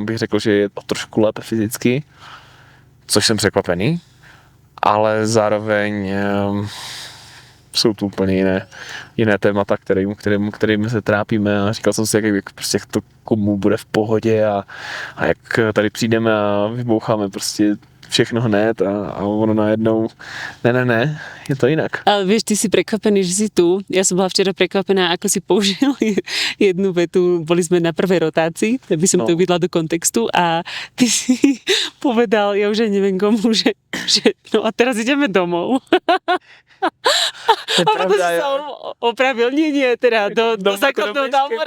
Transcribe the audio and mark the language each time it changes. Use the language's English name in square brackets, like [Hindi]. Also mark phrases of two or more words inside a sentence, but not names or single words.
[Czech] bych řekl, že je to trošku lépe fyzicky, což jsem překvapený, ale zároveň jsou tu úplně jiné témata, kterými se trápíme a říkal jsem si, jak prostě to komu bude v pohodě a jak tady přijdeme a vyboucháme prostě všechno hned a ono najednou, ne, je to inak. [Slovak] Ale vieš, ty si prekvapený, že si tu. Ja som bola včera prekvapená, ako si použil jednu vetu. Boli sme na prvej rotácii, aby som to uvidela do kontextu a ty si povedal, ja už aj neviem komu, že no a teraz ideme domov. A potom si sa opravil, nie, teda do základného tábora.